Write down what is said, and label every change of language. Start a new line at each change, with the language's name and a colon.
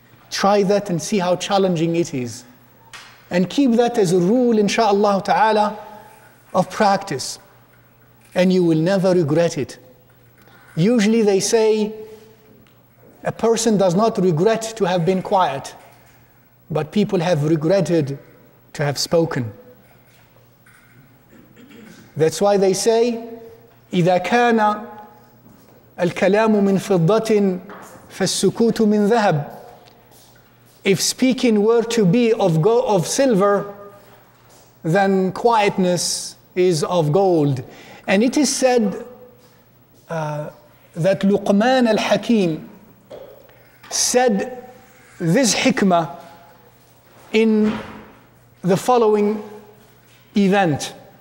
English: Try that and see how challenging it is. And keep that as a rule, insha'Allah ta'ala, of practice. And you will never regret it. Usually they say a person does not regret to have been quiet, but people have regretted to have spoken. That's why they say,
Arabic: إِذَا كَانَ الْكَلَامُ مِنْ فِضَّةٍ فَالسُّكُوتُ مِنْ ذَهَبٍ.
English: if speaking were to be of silver, then quietness is of gold. And it is said that Luqman al-Hakim said this hikmah in the following event.